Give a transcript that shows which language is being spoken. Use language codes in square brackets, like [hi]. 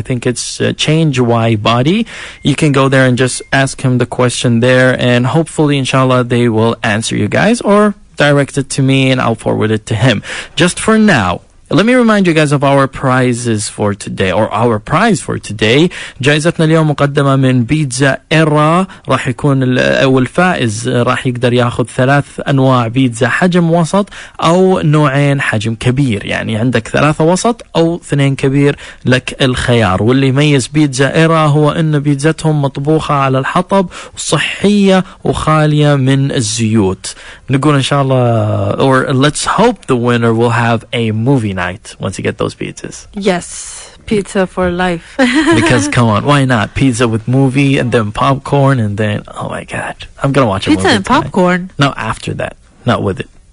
[en] I think it's Change Y Body. You can go there and just ask him the question there, and hopefully, inshallah, they will answer you guys, or direct it to me and I'll forward it to him. Just for now, let me remind you guys of our prizes for today, or our prize for today. [ar] جائزتنا اليوم مقدمة من بيتزا إيرا. راح يكون والفائز راح يقدر ياخذ 3 أنواع بيتزا حجم وسط أو نوعين حجم كبير. يعني عندك 3 وسط أو 2 كبير، لك الخيار. واللي يميز بيتزا إيرا هو أن بيتزتهم مطبوخة على الحطب، صحية وخالية من الزيوت. نقول إن شاء الله, [en] or let's hope the winner will have a movie night once you get those pizzas. Yes, pizza for life. Because come on, why not? Pizza with movie and then popcorn, and then, oh my God, I'm gonna watch a movie Pizza and tonight. popcorn? No, after that, not with it.